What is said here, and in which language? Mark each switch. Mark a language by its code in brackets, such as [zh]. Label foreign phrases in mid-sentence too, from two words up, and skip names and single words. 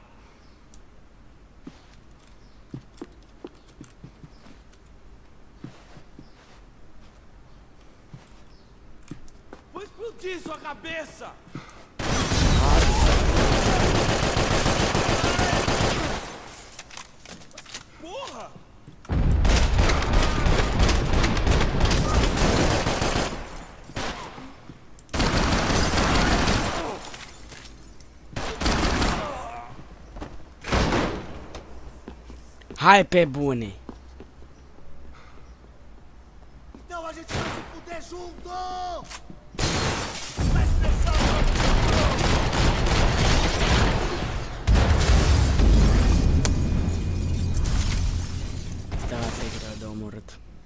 [pt] Vou explodir sua cabeça! Porra! [ro] Hai pe bune! [pt] Então a gente vai se fuder junto! [ro] Stava pe greu de omorât.